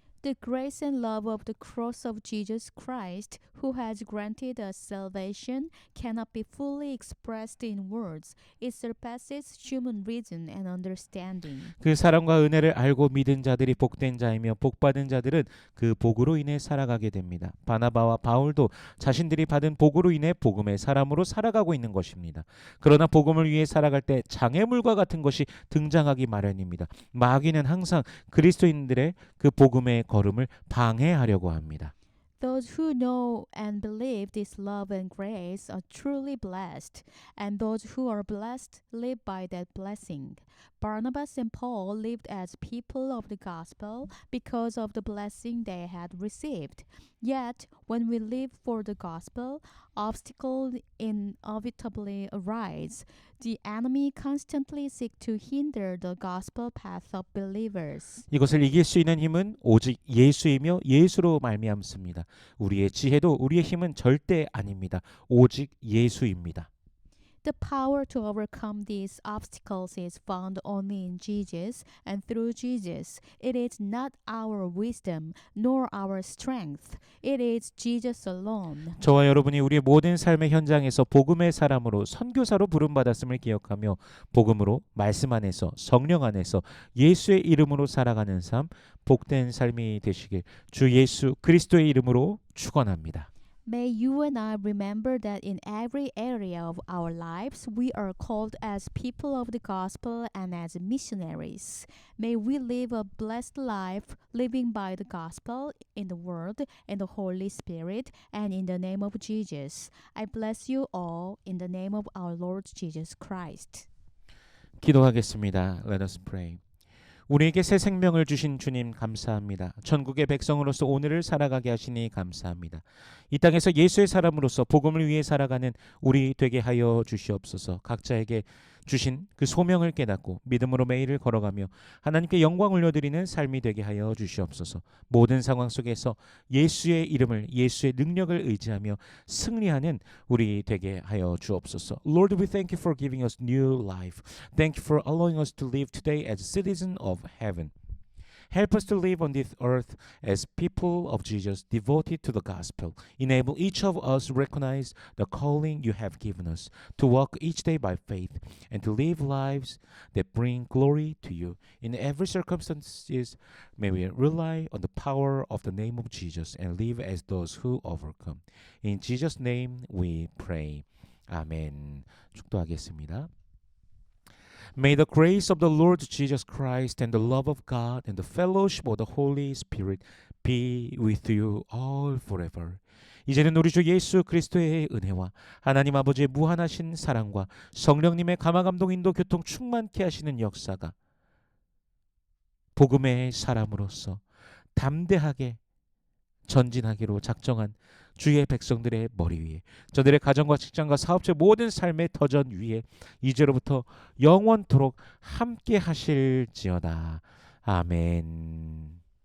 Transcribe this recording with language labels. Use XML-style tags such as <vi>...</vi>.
<en>The grace and love of the cross of Jesus Christ, who has granted us salvation, cannot be fully expressed in words. It surpasses human reason and understanding.</en> <ko>그 사랑과 은혜를 알고 믿은 자들이 복된 자이며 복받은 자들은 그 복으로 인해 살아가게 됩니다. 바나바와 바울도 자신들이 받은 복으로 인해 복음의 사람으로 살아가고 있는 것입니다. 그러나 복음을 위해 살아갈 때 장애물과 같은 것이 등장하기 마련입니다. 마귀는 항상 그리스도인들의 그 복음의 걸음을 방해하려고 합니다.</ko> <en>Those who know and believe this love and grace are truly blessed, and those who are blessed live by that blessing. Barnabas and Paul lived as people of the gospel because of the blessing they had received. Yet, when we live for the gospel, obstacles inevitably arise. The enemy constantly seeks to hinder the gospel path of believers.</en> <ko>이것을 이길 수 있는 힘은 오직 예수이며 예수로 말미암습니다. 우리의 지혜도 우리의 힘은 절대 아닙니다. 오직 예수입니다.</ko> <en>The power to overcome these obstacles is found only in Jesus and through Jesus. It is not our wisdom nor our strength. It is Jesus alone.</en> <ko>저와 여러분이 우리의 모든 삶의 현장에서 복음의 사람으로 선교사로 부름받았음을 기억하며 복음으로 말씀 안에서 성령 안에서 예수의 이름으로 살아가는 삶, 복된 삶이 되시길 주 예수 그리스도의 이름으로 축원합니다.</ko> <en>May you and I remember that in every area of our lives, we are called as people of the gospel and as missionaries. May we live a blessed life, living by the gospel in the Word and the Holy Spirit, and in the name of Jesus. I bless you all in the name of our Lord Jesus Christ.</en> <ko>기도하겠습니다.</ko> <en>Let us pray.</en> <ko>우리에게 새 생명을 주신 주님 감사합니다. 천국의 백성으로서 오늘을 살아가게 하시니 감사합니다. 이 땅에서 예수의 사람으로서 복음을 위해 살아가는 우리 되게 하여 주시옵소서. 각자에게 주신 그 소명을 깨닫고 믿음으로 매일을 걸어가며 하나님께 영광 올려드리는 삶이 되게 하여 주시옵소서. 모든 상황 속에서 예수의 이름을 예수의 능력을 의지하며 승리하는 우리 되게 하여 주옵소서.</ko> <en>Lord, we thank you for giving us new life. Thank you for allowing us to live today as citizens of heaven. Help us to live on this earth as people of Jesus devoted to the gospel. Enable each of us to recognize the calling you have given us, to walk each day by faith, and to live lives that bring glory to you. In every circumstances, may we rely on the power of the name of Jesus and live as those who overcome. In Jesus' name we pray.</en> <ko>아멘. 축도하겠습니다.</ko> <en>May the grace of the Lord Jesus Christ and the love of God and the fellowship of the Holy Spirit be with you all forever.</en> <ko>이제는 우리 주 예수 그리스도의 은혜와 하나님 아버지의 무한하신 사랑과 성령님의 감화감동 인도 교통 충만케 하시는 역사가 복음의 사람으로서 담대하게 전진하기로 작정한 주의 백성들의 머리 위에 저들의 가정과 직장과 사업체 모든 삶의 터전 위에 이제로부터 영원토록 함께 하실지어다. 아멘.</ko>